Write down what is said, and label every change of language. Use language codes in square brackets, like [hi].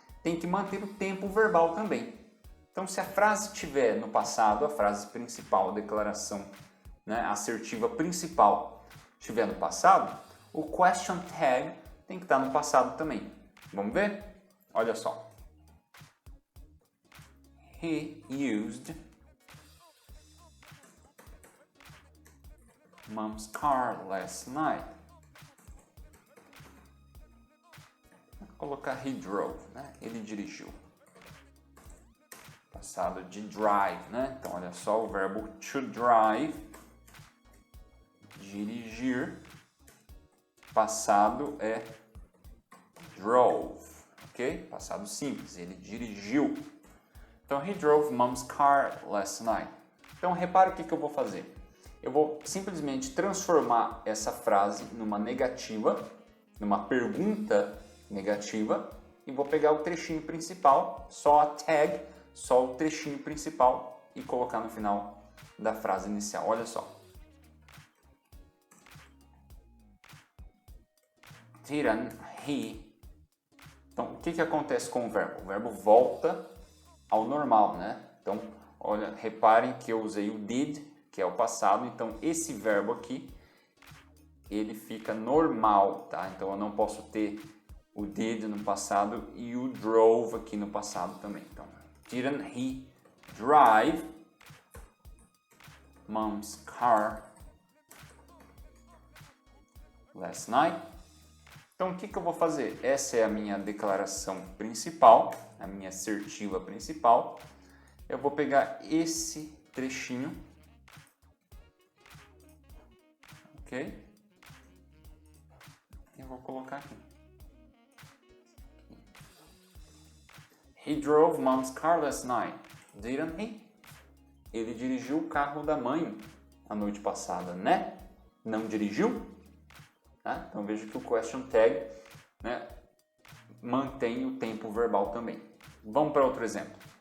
[pt] Tem que manter o tempo verbal também. Então, se a frase estiver no passado, a frase principal, a declaração, né, assertiva principal estiver no passado, o question tag tem que estar no passado também. Vamos ver? Olha só. [en] He used Mom's car last night. [pt] Vou colocar [en] he drove, [pt] né? Ele dirigiu. Passado de drive, né? Então, olha só o verbo to drive, dirigir. Passado é drove, ok? Passado simples, ele dirigiu. [en] Então, he drove Mom's car last night. [pt] Então, repara o que eu vou fazer. Eu vou simplesmente transformar essa frase numa negativa, numa pergunta negativa, e vou pegar o trechinho principal, só a tag, só o trechinho principal, e colocar no final da frase inicial. Olha só. [en] Didn't he? [pt] Então, o que acontece com o verbo? O verbo volta ao normal, né? Então, olha, reparem que eu usei o did, que é o passado, então esse verbo aqui, ele fica normal, tá? Então eu não posso ter o did no passado e o drove aqui no passado também. [en] Então, didn't he drive Mom's car last night? [pt] Então, o que eu vou fazer? Essa é a minha declaração principal, a minha assertiva principal. Eu vou pegar esse trechinho, ok? E vou colocar aqui. [en] He drove Mom's car last night, didn't he? [pt] Ele dirigiu o carro da mãe a noite passada, né? Não dirigiu? Tá? Então veja que o question tag, né, mantém o tempo verbal também. Vamos para outro exemplo.